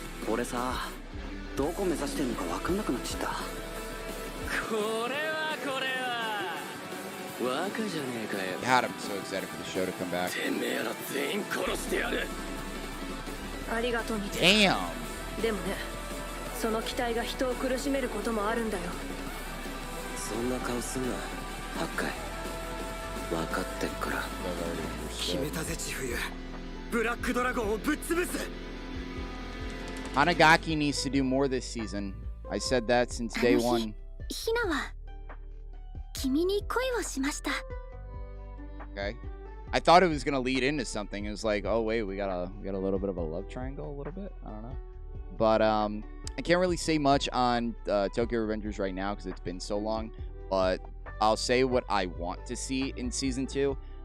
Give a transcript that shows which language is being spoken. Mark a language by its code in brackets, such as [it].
[ja] 俺さ、どこ目指してんのか分かんなくなっちゃった。これは [en] God, I'm so excited for the show to come back. [ja] てめえら全員殺してやる。ありがとうみたい。 [en] Damn. [ja] でもね、その期待が人を苦しめることもあるんだよ。そんな顔すんな、ハッカイ。分かってっから。決めたぜ千冬。ブラックドラゴンをぶっ潰す。 [en] Hanagaki needs to do more this season. I said that since day one. [ja] ヒナは君に恋をしました。 [en] Okay. I thought it was gonna lead into something. It was like, oh wait, we got a little bit of a love triangle, a little bit. I don't know, but I can't really say much on Tokyo Revengers right now because it's been so long. But I'll say what I want to see in season 2.